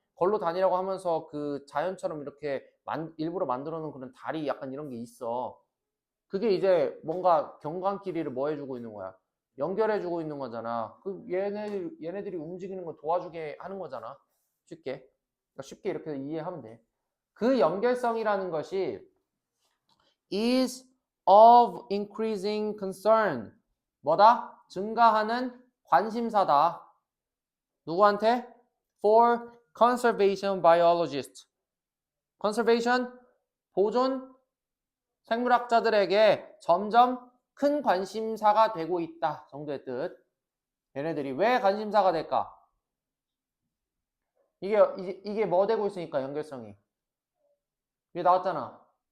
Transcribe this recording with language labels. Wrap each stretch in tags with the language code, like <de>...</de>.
<ko>걸로 다니라고 하면서 그 자연처럼 이렇게 일부러 만들어 놓은 그런 다리 약간 이런 게 있어. 그게 이제 뭔가 경관끼리를 뭐 해주고 있는 거야? 연결해주고 있는 거잖아. 얘네들이 움직이는 거 도와주게 하는 거잖아. 쉽게. 그러니까 쉽게 이렇게 이해하면 돼. 그 연결성이라는 것이</ko> <en>is of increasing concern.</en> <ko>뭐다? 증가하는 관심사다. 누구한테?</ko> <en>For conservation biologists.</en> <ko>conservation, 보존 생물학자들에게 점점 큰 관심사가 되고 있다 정도의 뜻. 얘네들이 왜 관심사가 될까? 이게 뭐 되고 있으니까 연결성이 이게 나왔잖아.</ko>